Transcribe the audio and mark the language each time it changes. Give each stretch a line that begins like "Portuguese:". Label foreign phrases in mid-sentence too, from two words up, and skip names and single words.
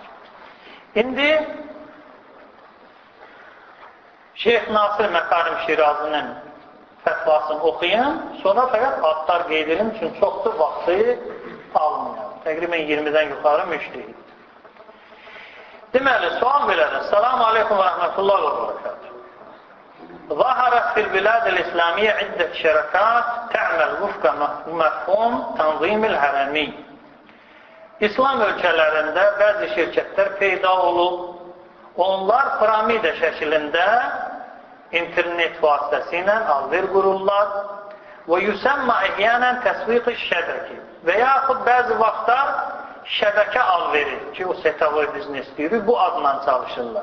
Azerbaijani: İndi Şeyx Nasir Məkarim Şirazinin fətvasını oxuyun, sonra fəqət adlar qeyd edim üçün çoxdur, vaxtı almayalım. Təqribən 20-dən yuxarı müştəhid. Deməli, sual belədir.
Arabic: السلام عليكم ورحمة الله وبركاته. ظهرت في البلاد الإسلامية عدة شركات تعمل وفق مفهوم تنظيم الهرمي.
Azerbaijani: İslam ölkələrində bəzi şirkətlər peyda olub. Onlar piramida şəklində internet vasitəsilə alver qururlar və
Arabic: يسمى أحيانا التسويق الشبكي
Azerbaijani: və yaxud bəzi vaxtlar şəbəkə alveri ki, o
Russian: сетевой бизнес
Azerbaijani: deyirik, bu adla çalışırlar.